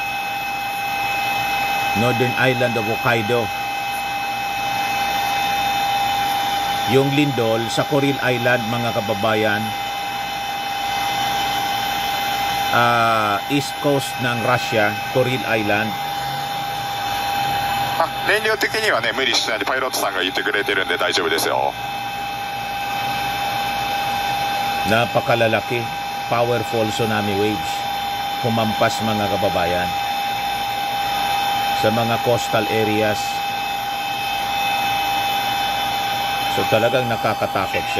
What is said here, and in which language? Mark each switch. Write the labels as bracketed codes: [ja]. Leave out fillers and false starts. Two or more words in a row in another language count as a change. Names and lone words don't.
[en] Northern Island of Hokkaido. [tl] Yung lindol sa Kuril Island mga kababayan, East Coast ng Russia, Kuril Island. [ja] 燃料的にはね、無理しないでパイロットさんが言ってくれてるんで大丈夫ですよ。 [en] Napakalalaki, powerful tsunami waves. [tl] Humampas mga kababayan sa mga [en] coastal areas. [tl] So talagang nakakatakot siya.